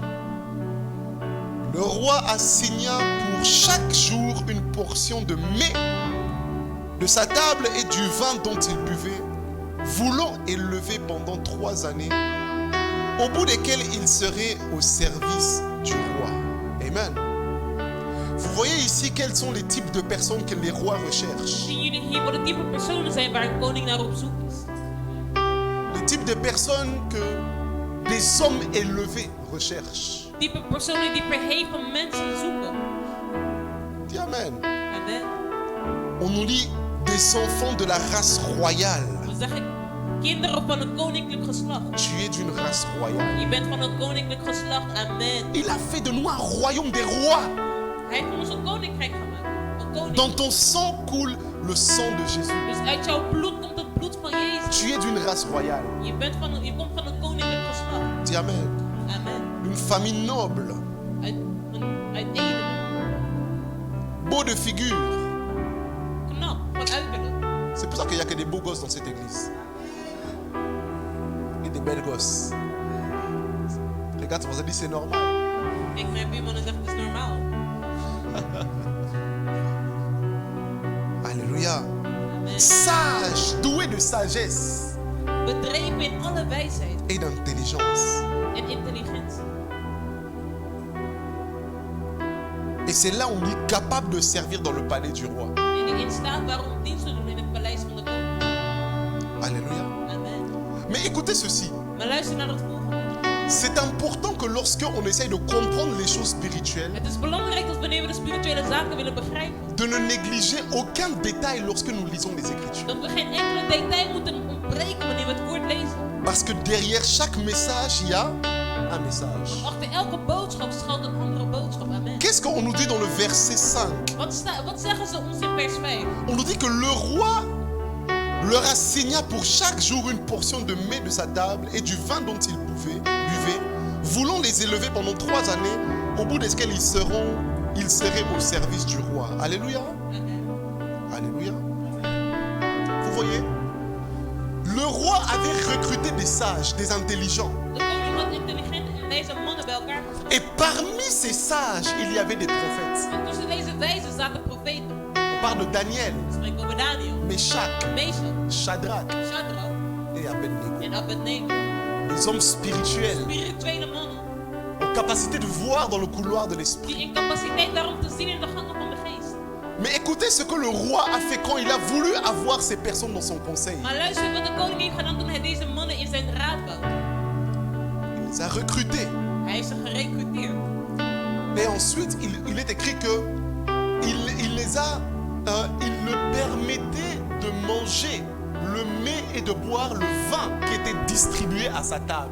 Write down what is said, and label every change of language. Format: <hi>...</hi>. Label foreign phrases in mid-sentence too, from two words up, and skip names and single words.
<fr>Le roi assigna pour chaque jour une portion de mets de sa table et du vin dont il buvait, voulant élever pendant 3 années, au bout desquelles il serait au service du roi. Amen. Vous voyez ici quels sont les types de personnes que les rois recherchent.</fr> <nl>Zien jullie hier wat de type personen zijn waar een koning naar op zoek is?</nl> <fr>Les types de personnes que des hommes élevés recherchent.</fr> <nl>Type personen die verheven mensen zoeken.</nl> <fr>Dis amen. Amen. On nous dit des enfants de la race royale.</fr> <nl>We zeggen kinderen van een koninklijk geslacht.</nl> <fr>Tu es d'une race royale.</fr> <nl>Je bent van een koninklijk geslacht.</nl> <fr>Amen. Il a fait de nous un royaume des rois.</fr> <nl>Hij heeft van ons een koninkrijk gemaakt. Een koning.</nl> <fr>Dans ton sang coule le sang de Jésus.</fr> <nl>Dus uit jouw bloed komt het bloed van Jezus.</nl> <fr>Tu es d'une race royale.</fr> <nl>Je komt van een koninklijk geslacht.</nl> <fr>Dis amen. Amen. Une famille noble,</fr> <nl>Uit edelen.</nl> <fr>beau de figure.</fr> <nl>Knap. Van uiterlijk.</nl> <fr>C'est pour ça qu'il n'y a que des beaux gosses dans cette église. Et des belles gosses. Regarde, vous avez dit c'est normal.</fr> <nl>Kijk naar buurman en zegt het is normaal.</nl> <fr>Alléluia. Amen. Sage, doué de sagesse</fr> <nl>Bedreven in alle wijsheid</nl> <fr>et d'intelligence.</fr> <nl>en intelligentie.</nl> <fr>Et c'est là où on dit capable de servir dans le palais du roi.</fr> <nl>En die in staat waarom dienst te doen in het paleis van de koning.</nl> <fr>Alléluia. Amen. Mais écoutez ceci.</fr> <nl>Maar luister naar het volgende.</nl> <fr>C'est important que lorsque on essaye de comprendre les choses spirituelles,</fr> <nl>Het is belangrijk dat wanneer we de spirituele zaken willen begrijpen,</nl> <fr>de ne négliger aucun détail lorsque nous lisons les Écritures.</fr> <nl>dat we geen enkele detail moeten ontbreken wanneer we het woord lezen.</nl> <fr>Parce que derrière chaque message, il y a un message.</fr> <nl>Achter elke boodschap schuilt een andere boodschap.</nl> <fr>Amen. Qu'est-ce qu'on nous dit dans le verset 5?</fr> <nl>Wat zeggen ze ons in vers 5?</nl> <fr>On nous dit que le roi leur assigna pour chaque jour une portion de mets de sa table et du vin dont ils buvaient, voulant les élever pendant 3 années, au bout desquelles ils seraient au service du roi. Alléluia. Amen. Alléluia. Vous voyez, le roi avait recruté des sages, des intelligents.</fr> <nl>De koning had intelligente en deze mannen bij elkaar gebracht.</nl> <fr>Et parmi ces sages, il y avait des prophètes.</fr> <nl>En tussen deze wijzen zaten profeten.</nl> <fr>On parle de Daniel,</fr> <nl>We spreken over Daniel,</nl> <fr>Meshach,</fr> <nl>Meshach,</nl> <fr>Shadrach</fr> <nl>Shadrach</nl> <fr>et Abednego.</fr> <nl>en Abednego.</nl> <fr>Des hommes spirituels,</fr> <nl>Spirituele mannen</nl> <fr>en capacité de voir dans le couloir de l'esprit.</fr> <nl>die in capaciteit daarom te zien in de gangen van de geest.</nl> <fr>Mais écoutez ce que le roi a fait quand il a voulu avoir ces personnes dans son conseil.</fr> <nl>Maar luister wat de koning heeft gedaan toen hij deze mannen in zijn raad wou.</nl> <fr>Il les a recrutés.</fr> <nl>Hij heeft ze gerecruiteerd.</nl> <fr>Et ensuite, il est écrit que il le permettait de manger le mets et de boire le vin qui était distribué à sa table.</fr>